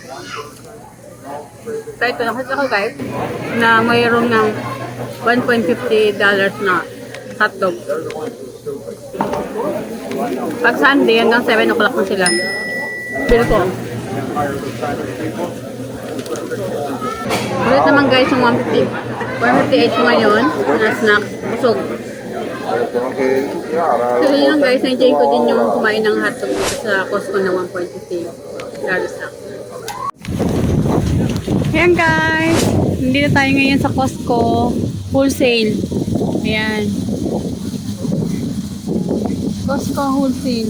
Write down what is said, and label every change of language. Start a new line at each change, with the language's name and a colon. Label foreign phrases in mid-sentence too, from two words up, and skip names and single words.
Filipino: Kaya ito, nakita ko guys, na mayroon ng $1.50 na hotdog. Pag Sunday, hanggang 7 o'clock na sila. Bill ko. Ulit naman guys yung 150. 158 ngayon na snack. Busog.
Spanish: Tengo que ir ahora.
Filipino: So yun lang guys, na-enjoy ko din yung kumain ng hotdog dito sa Costco na 1.50 snack. Ayan guys, hindi na tayo ngayon sa Costco wholesale. Ayan. Costco wholesale.